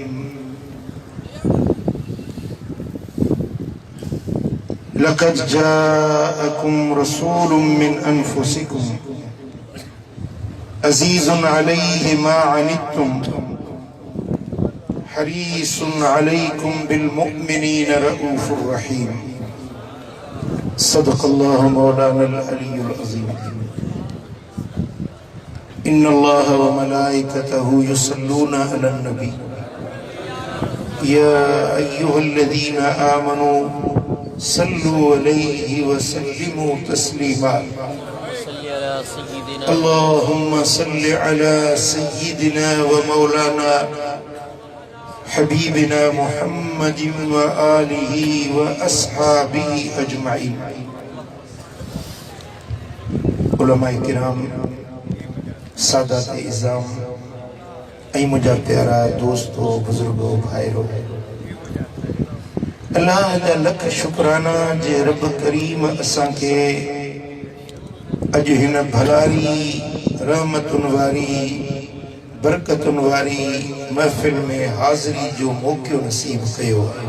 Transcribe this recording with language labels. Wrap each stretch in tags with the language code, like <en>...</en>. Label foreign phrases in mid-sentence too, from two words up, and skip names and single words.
<ar>لقد جاءكم رسول من أنفسكم عزيز عليه ما عنتم حريص عليكم بالمؤمنين رؤوف رحيم. صدق الله مولانا العلي العظيم. إن الله وملائكته يصلون على النبي يا أيها الذين آمنوا صلوا عليه وسلموا تسليما. اللهم صل على سيدنا ومولانا حبيبنا محمد وآله وأصحابه أجمعين.</ar> <ur>علمائے کرام، ساداتِ عظام، اے مجھا پیارا دوستوں، بزرگوں، بھائیوں,</ur> <sd>अल्लाह जा लख शुक्राना जे रब करीम असां के अज हिन भलारी रहमतुन वारी बरकतुन वारी महफिल में हाज़री जो मौक़ो नसीब कयो।</sd>